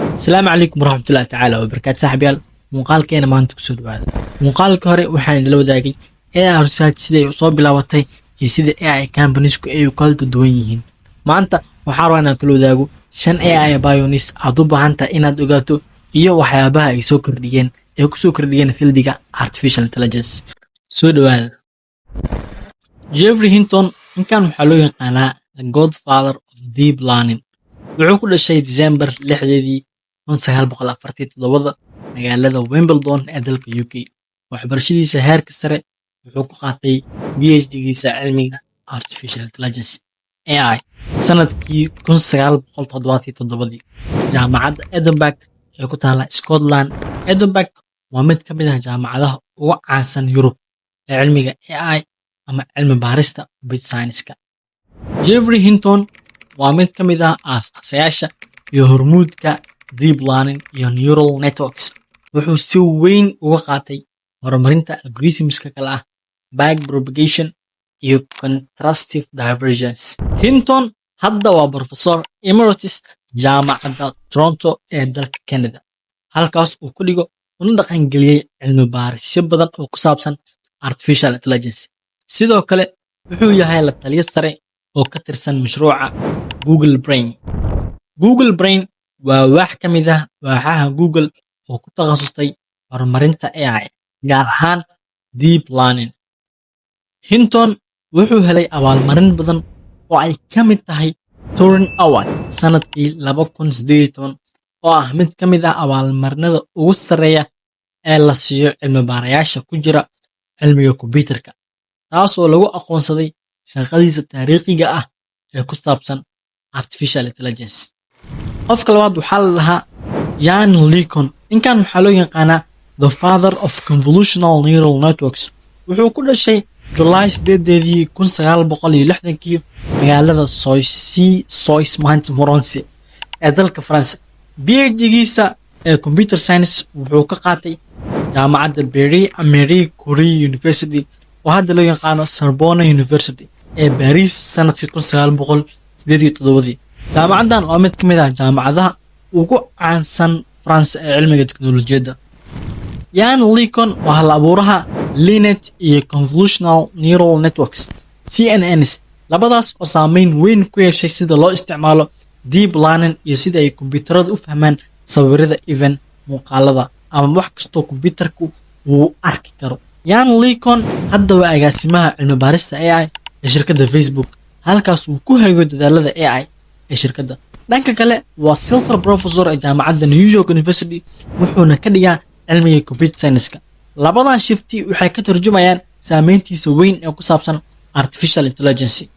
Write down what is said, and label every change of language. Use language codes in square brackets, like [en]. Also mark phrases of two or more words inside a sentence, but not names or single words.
[ar] السلام عليكم ورحمة الله تعالى وبركاته [so] صاحبيال muuqaalkeena maanta kusoo dhawaada muuqaalka hore waxaan idila wadaagay [en] AI research [so] siday u soo bilaabatay iyo sida [en] AI companiesku [so] ay u kala duwan yihiin maanta waxaan rabaa inaan kala wadaago 5 [en] AI pioneers [so] aad u baahan tahay inaad ogaato iyo waxyaabaha ay soo kordhiyeen fieldiga [en] artificial intelligence [so] soo dhawaada Jeffrey Hinton ninkan waxaa loo yaqaanaa [en] the godfather of deep learning [so] wuxuu ku dhashay December 6 1947 magaalada Wimbledon ee dalka UK waxbarashadiisa heerka sare wuxuu ku qaatay PhD-giisa cilmiga [en] artificial intelligence AI [so] sanadkii 1977 jaamacadda Edinburgh ee ku taala Scotland Edinburgh waa mid ka mid ah jaamacadaha ugu caansan Yurub ee cilmiga AI ama cilmi baarista bit science-ka Jeffrey Hinton waa mid ka mid ah aasaasiyaasha iyo hormuudka [en] deep learning [so] iyo [en] neural networks [so] wuxuu si weyn uga qaatay horumarinta algorithmska kala ah backpropagation iyo [en] contrastive divergence [so] Hinton hadda waa [en] professor emeritus [so] jaamacadda Toronto ee dalka Canada halkaas uu ku dhigo una dhaqangeliyay cilmi baarisyo badan oo ku saabsan [en] artificial intelligence [so] sidoo kale wuxuu yahay la taliye sare oo ka tirsan mashruuca Google Brain waa wax ka mid ah waaxaha Google oo ku takhasustay horumarinta AI gaar ahaan [en] deep learning [so] Hinton wuxuu helay abaalmarin badan oo ay ka mid tahay Turing Award sanadkii 2018 oo ah mid ka mid ah abaalmarinada ugu sareeya ee la siiyo cilmi baarayaasha ku jira cilmiga kombiyuutarka taas oo lagu aqoonsaday shaqadiisa taariikhiga ah ee ku saabsan [en] artificial intelligence [so] qofka labaad waxaa la dhahaa Jan LeCun ninkan waxaa loo yaqaanaa [en] the father of convolutional neural networks [so] wuxuu ku dhashay July 8 1960 magaalada Soissons-Montmorency ee dalka France PhD-giisa ee [en] computer science [so] wuxuu ka qaatay jaamacadda Marie Curie University oo hadda loo yaqaano Sorbonne University ee Paris sanadkii 1987 jaamacaddan waa mid ka mid ah jaamacadaha ugu caansan France ee cilmiga teknolojiyadda Jan LeCun waa hal abuuraha Linet iyo [en] convolutional neural networks [so] CNNs labadaas oo saameyn weyn ku yeeshay sida loo isticmaalo [en] deep learning [so] iyo sida ay kombiyuutaradu u fahmaan sawirada event muuqaalada ama wax kastoo kombiyuutarku uu arki karo Jan LeCun hadda waa agaasimaha cilmi baarista AI ee shirkadda Facebook halkaas uu ku hayo dadaalada AI ee shirkadda dhanka kale waa [en] silver professor [so] ee jaamacadda New York University wuxuuna ka dhigaa cilmiga [en] computer science-ka [so] labadan shifti waxay ka tarjumayaan saameyntiisa weyn ee ku saabsan [en] artificial intelligence